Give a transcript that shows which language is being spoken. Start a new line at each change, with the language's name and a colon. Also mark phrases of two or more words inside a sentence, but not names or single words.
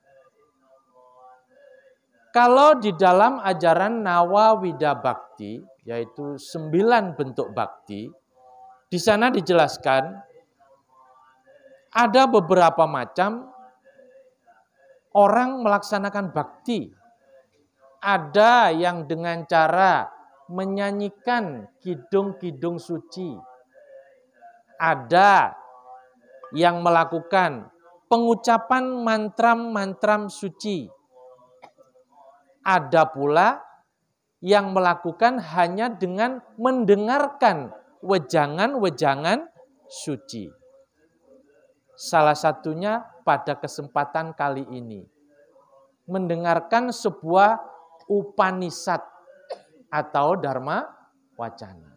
Indonesian: Kalau di dalam ajaran Nawa Wida Bhakti, yaitu 9 bentuk bakti, di sana dijelaskan ada beberapa macam orang melaksanakan bakti. Ada yang dengan cara menyanyikan kidung-kidung suci. Ada yang melakukan pengucapan mantram-mantram suci. Ada pula yang melakukan hanya dengan mendengarkan wejangan-wejangan suci. Salah satunya pada kesempatan kali ini, mendengarkan sebuah Upanishad atau Dharma Wacana.